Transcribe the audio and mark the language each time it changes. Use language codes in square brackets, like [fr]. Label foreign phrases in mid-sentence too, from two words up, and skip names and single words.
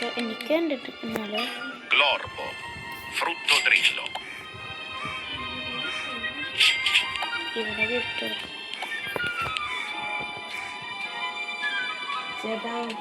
[ml] എനിക്ക് കണ്ടിട്ടിരിക്കുന്നല്ലോ. Glorbo. Frutto drillo. ഇവിടെ കിട്ടും ചേട്ടാ.